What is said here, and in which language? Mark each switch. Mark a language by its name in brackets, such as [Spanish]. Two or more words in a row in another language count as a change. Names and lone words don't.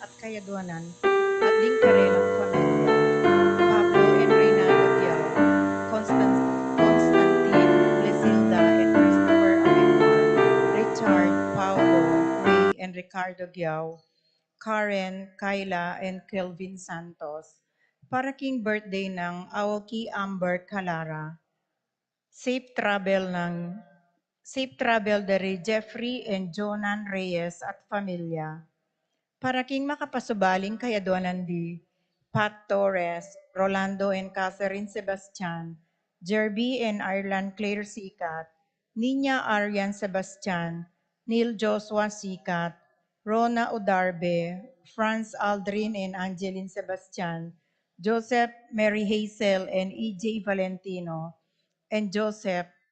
[Pampanga] kayaduanan at ding karelang pamilya. Pablo and Reynaldo Diao, Constantine, Blesilda and Christopher Alemar, Richard, Paulo, Ray and Ricardo Diao, Karen, Kyla and Kelvin Santos. Para king birthday ng Aoki Amber Calara. [English] Safe travel [Pampanga] ng [English] Safe travel [Pampanga] dari Jeffrey and Jonan Reyes at pamilya. Para king makapasubaling kayaduanan di Pat Torres, Rolando and Catherine Sebastian, Jerby and Ireland Claire Sikat, Nina Arian Sebastian, Neil Joshua Sikat, Rona Udarbe, Franz Aldrin and Angeline Sebastian, Joseph Mary Hazel and EJ Valentino, and Joseph